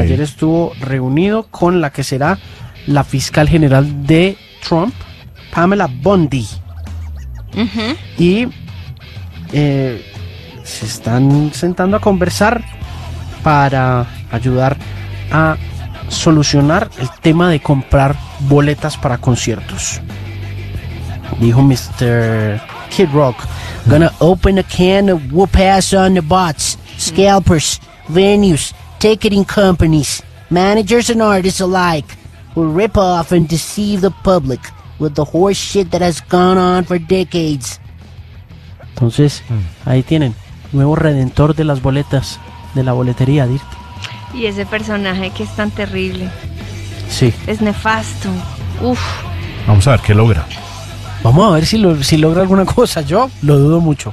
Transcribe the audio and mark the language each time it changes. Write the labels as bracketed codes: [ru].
[es] Ayer estuvo reunido con la que será la fiscal general de Trump, Pamela Bondi. Uh-huh. Y se están sentando a conversar para ayudar a solucionar el tema de comprar boletas para conciertos. Dijo Mr. [en] Kid Rock, gonna open a can of whoop-ass on the bots, scalpers, venues, ticketing companies, managers and artists alike, who rip off and deceive the public with the horse shit that has gone on for decades. [es] Entonces, ahí tienen, nuevo redentor de las boletas, de la boletería, Dirk. Y ese personaje que es tan terrible. Sí. Es nefasto. Uf. Vamos a ver qué logra. Vamos a ver si logra alguna cosa. Yo lo dudo mucho.